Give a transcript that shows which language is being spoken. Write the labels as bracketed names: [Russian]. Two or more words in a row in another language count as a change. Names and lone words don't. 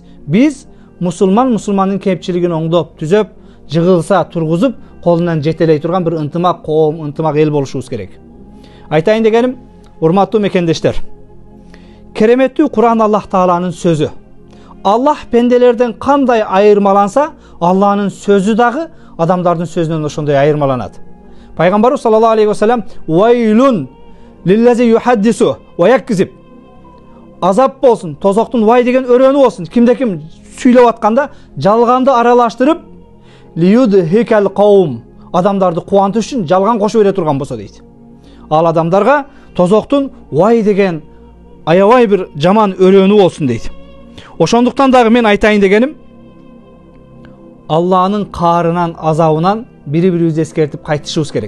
[Kyrgyz] Биз мусулмандын кемчилигин оңдоп, түзөп, жыгылса тургузуп, колунан жетелей турган бир ынтымак коом, ынтымак эл болушубуз керек. Айтайын дегеним, урматтуу мекендештер, кереметтүү Кур'ан Аллах Тааланын сөзү. Аллах пенделерден кандай айырмаланса, Аллахнын сөзү дагы адамдардын сөзүнөн ошондой айырмаланат. [Arabic] Пайгамбарыбыз صلى الله عليه وسلم ويل للذي يحدث ويكذب. [Kyrgyz] Азап болсун, тозоктун вай деген өрөнү болсун. Кимде-ким сүйлөп атканда жалганды аралаштырып [Arabic] ليضحك القوم, [Kyrgyz] адамдарды кубантыш үчүн жалган кошуп бере турган болсо дейт. Ал адамдарга тозоктун вай деген аябай бир жаман өрөнү болсун дейт. Ошондуктан дагы мен айтайын дегеним, Аллахнын каарынан, азабынан бири-бирибизди эскертип кайтышыбыз керек.